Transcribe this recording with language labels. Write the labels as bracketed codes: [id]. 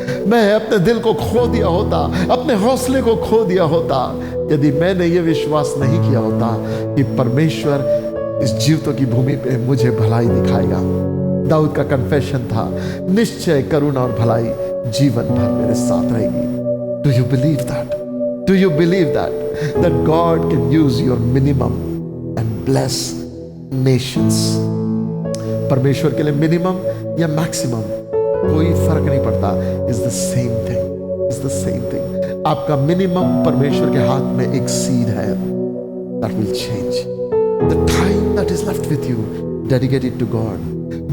[hi] मैं अपने दिल को खो दिया होता, अपने हौसले को खो दिया होता, यदि मैंने ये विश्वास नहीं किया होता कि परमेश्वर इस जीवितों की भूमि पे मुझे भलाई दिखाएगा। दाऊद का कन्फेशन था, निश्चय करुणा और भलाई जीवन भर मेरे साथ रहेगी। [en] Do you believe that? Do you believe that God can use your minimum and bless nations? [hi] परमेश्वर के लिए मिनिमम या मैक्सिमम कोई फर्क नहीं पड़ता, [en] Is the same thing, is the same thing. [hi] आपका मिनिमम परमेश्वर के हाथ में एक सीड है, [en] That will change the time that is left with you, dedicate it to God.